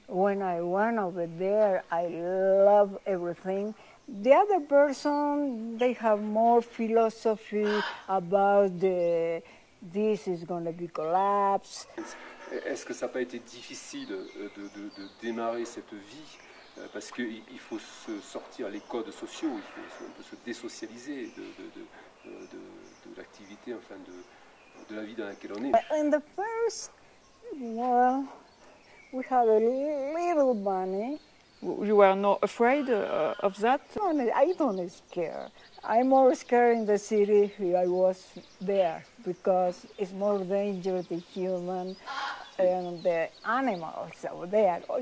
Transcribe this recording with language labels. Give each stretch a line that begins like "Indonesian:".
English: When I went over there, I love everything. The other person, they have more philosophy about this is going to be collapse.
French: Est-ce que ça n'a pas été difficile de démarrer cette vie parce qu'il faut se sortir les codes sociaux, il faut un peu se désocialiser de l'activité, enfin de la vie dans laquelle on est.
English: In the first, well, we have a little money. You were not afraid of that? I don't scare. I'm more scared in the city if I was there because it's more dangerous the human and the animals over there.